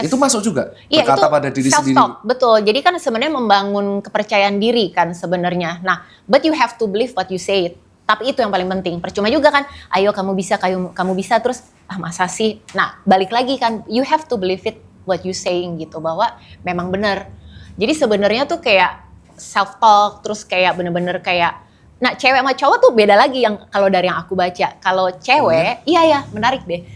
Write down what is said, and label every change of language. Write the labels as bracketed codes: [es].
[id] Itu masuk juga berkata pada diri sendiri. Betul. Jadi kan sebenarnya membangun kepercayaan diri kan sebenarnya. [en] Nah, but you have to believe what you say. [id] Tapi itu yang paling penting. Percuma juga kan, ayo kamu bisa terus masa sih. Nah, balik lagi kan, [en] you have to believe it what you saying [id] gitu bahwa memang benar. Jadi sebenarnya tuh kayak self talk terus kayak bener-bener kayak Nah, cewek sama cowok tuh beda lagi yang kalau dari yang aku baca. Kalau cewek, iya menarik deh.